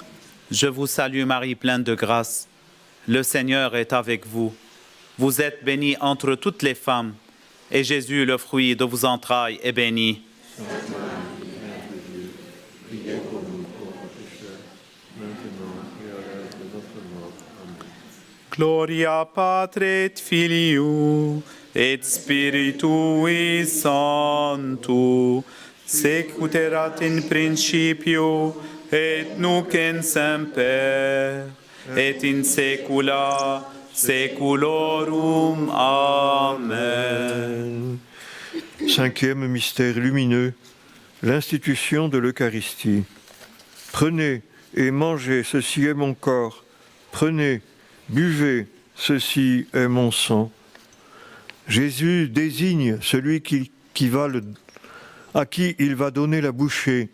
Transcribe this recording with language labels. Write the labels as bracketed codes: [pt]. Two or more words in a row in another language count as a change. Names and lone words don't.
[fr] Je vous salue Marie, pleine de grâce. Le Seigneur est avec vous. Vous êtes bénie entre toutes les femmes, et Jésus, le fruit de vos entrailles, est béni. Sainte Marie, Mère de Dieu, priez pour nous pauvres pécheurs, maintenant et à l'heure de notre mort. Amen. [la] Gloria Patri et Filii et Spiritui Sancto, sicut erat in principio et nunc in semper et in saecula saeculorum. Amen. [fr] Cinquième mystère lumineux, l'institution de l'Eucharistie. Prenez et mangez, ceci est mon corps. Prenez, buvez, ceci est mon sang. Jésus désigne celui à qui il va donner la bouchée.